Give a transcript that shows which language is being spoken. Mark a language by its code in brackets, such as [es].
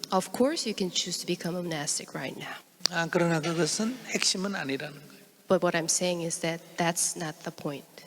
[en] Of course, you can choose to become a monastic right now. [ko] 그러나 그것은 핵심은 아니라는 거예요. [en] But what I'm saying is that that's not the point.